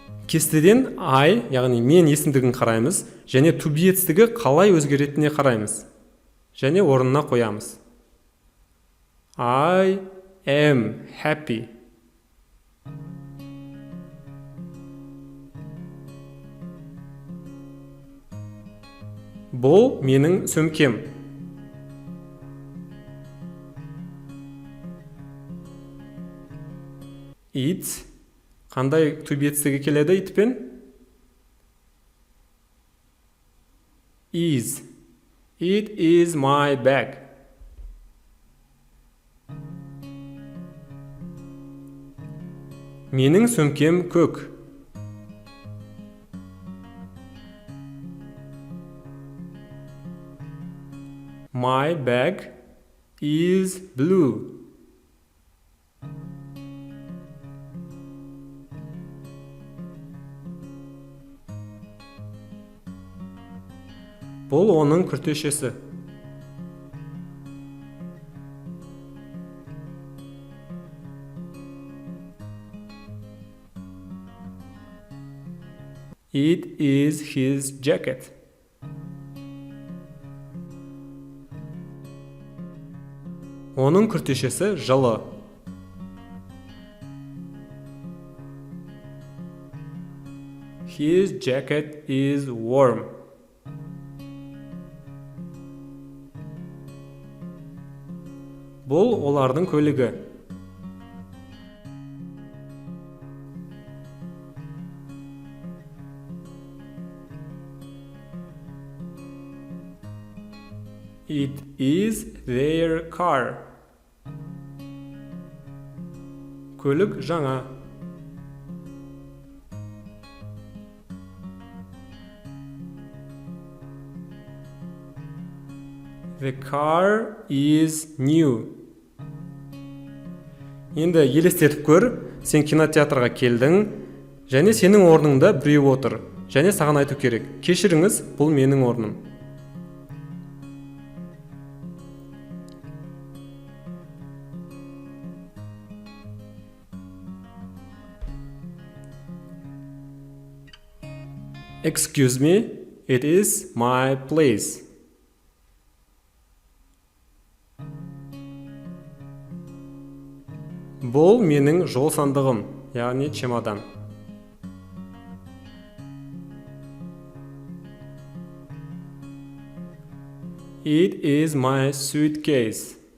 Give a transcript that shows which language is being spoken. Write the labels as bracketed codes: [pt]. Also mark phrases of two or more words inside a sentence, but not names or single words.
[kk] кестеден I, яғни мен есімдігін қараймыз, және [en] to be [kk] етістігі қалай өзгеретініне қараймыз. Және орнына қоямыз. [en] I am happy. [kk] Бұл менің сөмкем. It қандай [en] to be [kk] етістігі келеді итпен? [en] Is. It is my bag. [kk] Менің сөмкем көк. [en] My bag is blue. [kk] Бұл оның күртешесі. [en] It is his jacket. [kk] Оның күртешесі жылы. [en] His jacket is warm. [kk] Бұл олардың көлігі. [en] It is their car. [kk] Көлік жаңа. [en] The car is new. [kk] Енді елестетіп көр, сен кинотеатрға келдің, және сенің орныңда біреу отыр, және саған айту керек. Кешіріңіз, бұл менің орным. [en] Excuse me, it is my place. [kk] Бұл менің жол сандығым, яғни чемодан. [en] It is my suitcase.